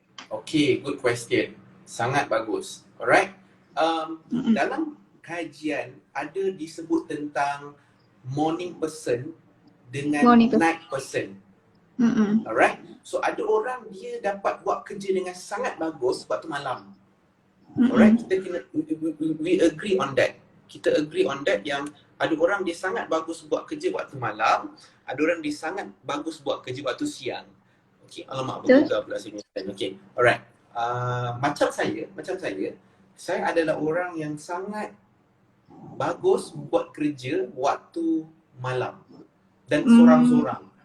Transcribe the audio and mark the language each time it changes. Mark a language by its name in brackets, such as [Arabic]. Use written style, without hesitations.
[English] Okay, good question. [Malay] Sangat bagus. [English] Alright. [Malay] Dalam kajian ada disebut tentang morning person dengan [English] Morning person. night person. Alright. [Malay] So ada orang dia dapat buat kerja dengan sangat bagus waktu malam. [English] Alright, [Malay] kita kena [English] we agree on that. [Malay] Kita [English] agree on that [Malay] yang ada orang dia sangat bagus buat kerja waktu malam, ada orang dia sangat bagus buat kerja waktu siang. Okey, alamak betul pula saya. Okey. Alright. Macam saya adalah orang yang sangat bagus buat kerja waktu malam dan sorang-sorang.